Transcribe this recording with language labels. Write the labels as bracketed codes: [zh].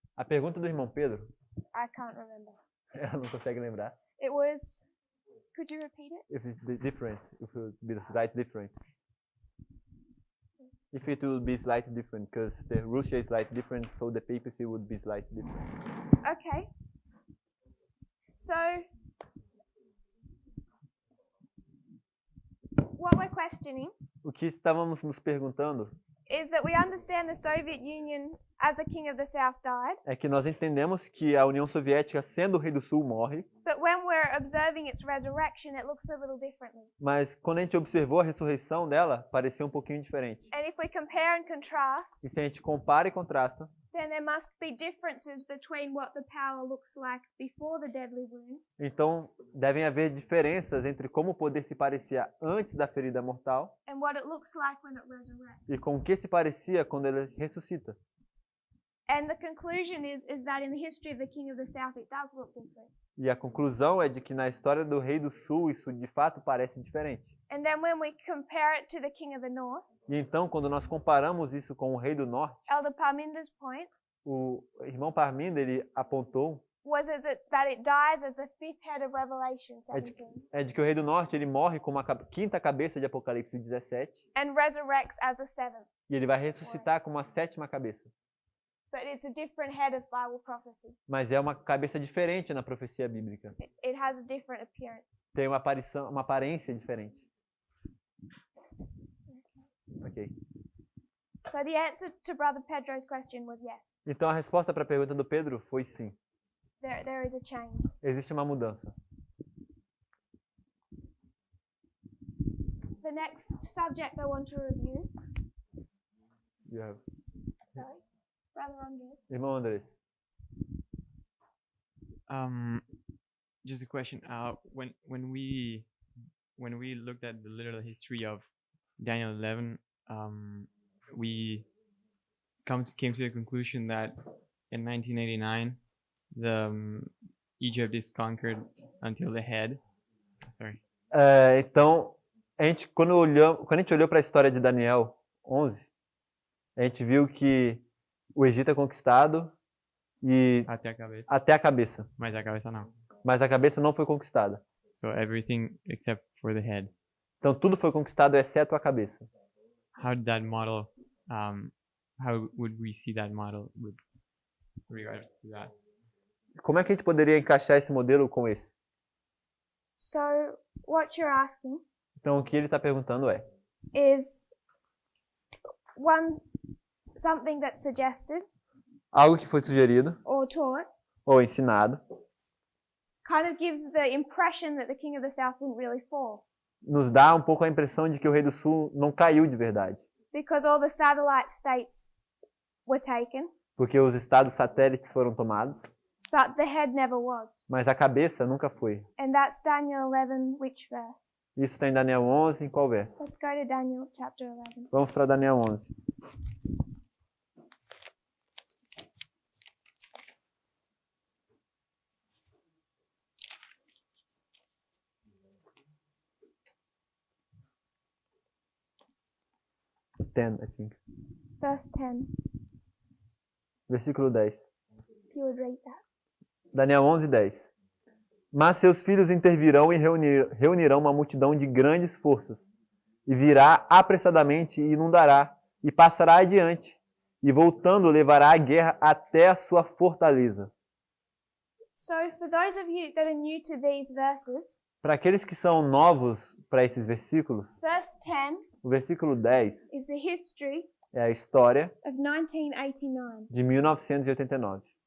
[pt] A pergunta do irmão Pedro, [en] I can't remember. [pt] ela não consegue lembrar. [en] It was, could you repeat it? If it's different, if it would be slightly different. If it will be slightly different, because the Russia is slightly different, so the papacy would be slightly different. Okay. So, what we're questioning [pt] O que estávamos nos perguntando [en] is that we understand the Soviet Union as the king of the South died, [pt] é que nós entendemos que a União Soviética, sendo o rei do Sul, morre, [en] but when we're observing its resurrection, it looks a little differently. [pt] mas quando a gente observou a ressurreição dela, parecia um pouquinho diferente. [en] And if we compare and contrast, [pt] E se a gente compara e contrasta, [en] then there must be differences between what the power looks like before the deadly wound [pt] então devem haver diferenças entre como o poder se parecia antes da ferida mortal [en] and what it looks like when it resurrects. [pt] e com o que se parecia quando ele ressuscita. [en] And the conclusion is that in the history of the king of the South, it does look different. [pt] E a conclusão é de que na história do rei do Sul isso de fato parece diferente. [en] And then when we compare it to the king of the North, [pt] E então, quando nós comparamos isso com o rei do Norte, [en] Elder Parminder's point [pt] o irmão Parminda ele apontou [en] was that it dies as the fifth head of Revelation 17 [pt] é de que o rei do Norte ele morre como a quinta cabeça de Apocalipse 17 [en] and resurrects as the seventh. [pt] e ele vai ressuscitar como a sétima cabeça. [en] But it's a different head of Bible prophecy. [pt] Mas é uma cabeça diferente na profecia bíblica. [en] It has a different appearance. [pt] Tem uma aparência diferente. [en] Ok. So the answer to Brother Pedro's question was yes. [pt] Então a resposta para a pergunta do Pedro foi sim. [en] There is a change. [pt] Existe uma mudança. [en] The next subject I want to review, sorry, Brother Andres. [pt] Irmão Andrés. [en] Just a question. When we looked at the literal history of Daniel 11, we came to the conclusion that in 1989, Egypt is conquered until the head. Sorry. [pt] Então, quando a gente olhou para a história de Daniel 11, a gente viu que o Egito é conquistado e Até a cabeça. até a cabeça. Mas a cabeça não. Mas a cabeça não foi conquistada. [en] So everything except for the head. [pt] Então tudo foi conquistado exceto a cabeça. [en] How did that model? How would we see that model with regards to that? [pt] Como é que a gente poderia encaixar esse modelo com esse? [en] So what you're asking [pt] Então o que ele está perguntando é: [en] is something that's suggested [pt] algo que foi sugerido [en] or taught [pt] ou ensinado [en] kind of gives the impression that the king of the South didn't really fall [pt] nos dá um pouco a impressão de que o rei do Sul não caiu de verdade, [en] because all the satellite states were taken, [pt] porque os estados satélites foram tomados, [en] but the head never was. [pt] mas a cabeça nunca foi. [en] And that's Daniel 11, which verse? [pt] Isso está em Daniel 11, em qual verso? [en] Let's go to Daniel chapter 11. [pt] Vamos para Daniel 11. [en] I think. Verse 10. [pt] Versículo 10. [en] If you would read that. Daniel 11, 10. [pt] Mas seus filhos intervirão e reunirão uma multidão de grandes forças, e virá apressadamente e inundará, e passará adiante, e voltando levará a guerra até a sua fortaleza. [en] So for those of you that are new to these verses, [pt] Para aqueles que são novos para esses versículos, [en] verse 10 [pt] o versículo 10 [en] is the history [pt] é a história [en] of 1989. [pt] de 1989.